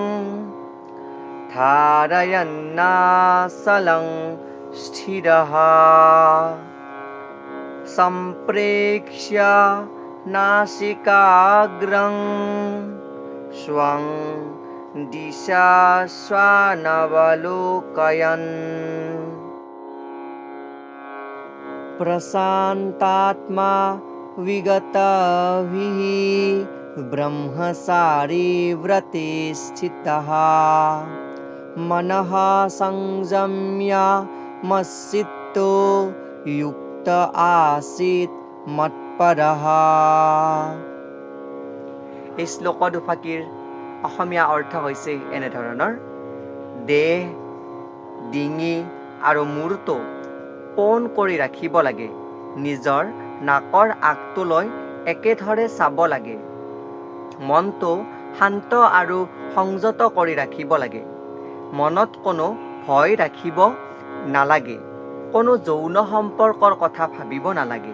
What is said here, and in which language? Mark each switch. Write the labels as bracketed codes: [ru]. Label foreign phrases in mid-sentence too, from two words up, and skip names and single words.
[sa] ধাৰয়ন্নাচলং স্থিৰঃ সম্প্ৰেক্ষ্য নাসিকাগ্ৰং স্বং দিশাস্বানবলোকয়न् প্ৰশান্তাত্মা विगतभिः ब्रह्मचारी व्रते स्थितः मनः संयम्य मच्चित्तो युक्त आसीत् मत्परः। [as] এই শ্লোক দুফাকিৰ অসমীয়া অৰ্থ হৈছে এনেধৰণৰ দেহ ডিঙি আৰু মূৰটো পোন কৰি ৰাখিব লাগে, নিজৰ নাকৰ আগটোলৈ একেধৰে চাব লাগে, মনটো শান্ত আৰু সংযত কৰি ৰাখিব লাগে, মনত কোনো ভয় ৰাখিব নালাগে, কোনো যৌন সম্পৰ্কৰ কথা ভাবিব নালাগে।